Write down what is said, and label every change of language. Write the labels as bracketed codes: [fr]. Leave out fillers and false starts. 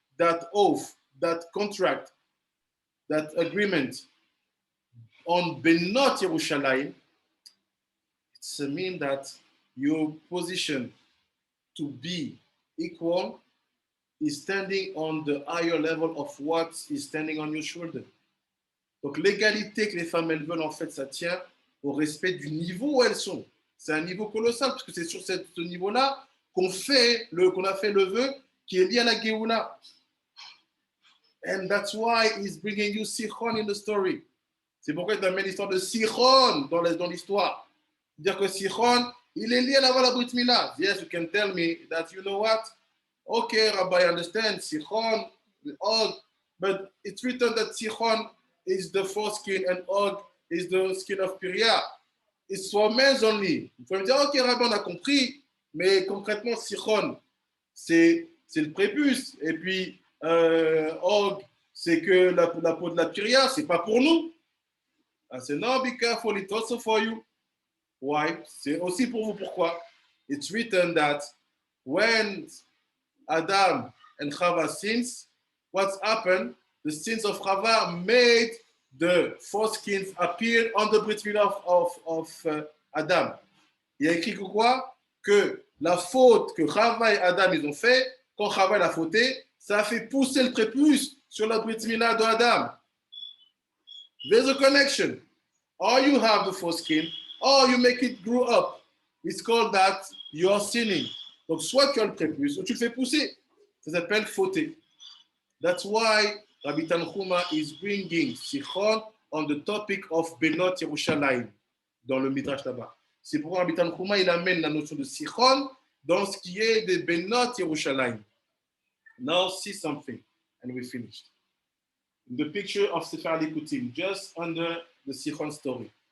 [en] that oath, that contract, that agreement on Benot Yerushalayim, it means that your position to be equal is standing on the higher level of what is standing on your shoulder. [fr] Donc l'égalité que les femmes elles veulent, en fait, ça tient au respect du niveau où elles sont. C'est un niveau colossal, parce que c'est sur ce niveau-là qu'on a fait le vœu qui est lié à la Géoula. [en] And that's why he's bringing you Sichon in the story. [fr] C'est pourquoi il amène l'histoire de Sichon dans l'histoire. Dire que Sichon, il est lié à la Brit Mila. [en] Yes, you can tell me that, you know what? Okay, Rabbi, I understand, Sichon, Og, but it's written that Sichon is the foreskin and Og is the skin of Piriah. It's for men only. [fr] Vous pouvez me dire, ok, Rabbi, on a compris, mais concrètement, Sichon, c'est le prépuce, et puis Og, c'est que la peau de la Piriah, c'est pas pour nous. [en] I said, no, be careful, it's also for you. Why? [fr] C'est aussi pour vous. Pourquoi? [en] It's written that when Adam and Chava sins, what's happened? The sins of Chava made the foreskins appear on the Brit Milah of Adam. [fr] Il y a écrit que quoi? Que la faute que Chava et Adam ils ont fait, quand Chava a fauté, ça a fait pousser le prépuce sur la Brit Milah de Adam. [en] There's a connection. Or you have the foreskin, or you make it grow up. It's called that you are sinning. [fr] Donc, soit tu as le prépuce, ou tu le fais pousser. Ça s'appelle fauter. [en] That's why Rabbi Tanchuma is bringing Sichon on the topic of Benot Yerushalayim [fr] dans le Midrash là-bas. C'est pourquoi Rabbi Tanchuma il amène la notion de Sichon dans ce qui est de Benot Yerushalayim. [en] Now see something, and we finished. The picture of Sefer Likutim, just under the Sichon story.